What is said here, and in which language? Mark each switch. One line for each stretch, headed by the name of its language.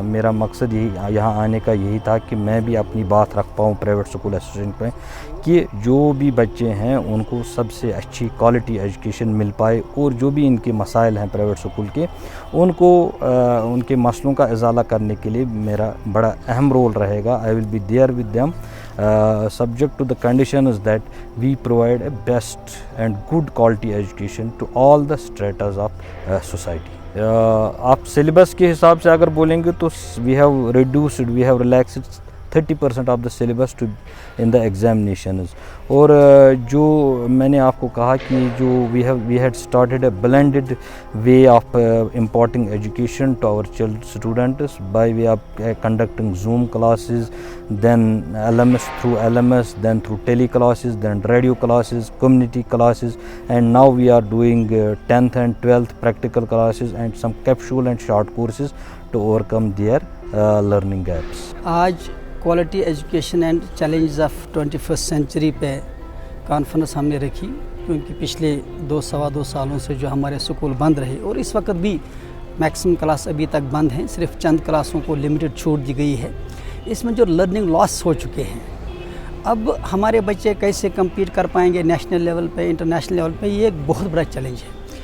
Hindi: मेरा मकसद यही यहाँ आने का यही था कि मैं भी अपनी बात रख पाऊँ प्राइवेट स्कूल एसोसिएशन पे कि जो भी बच्चे हैं उनको सबसे अच्छी क्वालिटी एजुकेशन मिल पाए, और जो भी इनके मसाइल हैं प्राइवेट स्कूल के उनको उनके मसलों का इजाला करने के लिए मेरा बड़ा अहम रोल रहेगा।
English: I will be there with them subject to the conditions that we provide a best and good quality education to all the stratas of society.
Hindi: आप सिलेबस के हिसाब से अगर बोलेंगे तो
English: we have relaxed 30% of the syllabus to in the examinations.
Hindi: और जो मैंने आपको कहा कि जो
English: we had started a blended way of imparting education to our students by way of conducting Zoom classes, then LMS through LMS, then through tele classes, then radio classes, community classes, and now we are doing 10th and 12th practical classes and some capsule and short courses to overcome their learning gaps.
Hindi: आज quality education and challenges of 21st century पे conference हमने रखी, क्योंकि पिछले 2-2.25 सालों से जो हमारे स्कूल बंद रहे और इस वक्त भी मैक्सिमम क्लास अभी तक बंद हैं, सिर्फ चंद क्लासों को लिमिटेड छूट दी गई है। इसमें जो लर्निंग लॉस हो चुके हैं, अब हमारे बच्चे कैसे कम्पीट कर पाएंगे नेशनल लेवल पे, इंटरनेशनल लेवल पे, ये एक बहुत बड़ा चैलेंज है।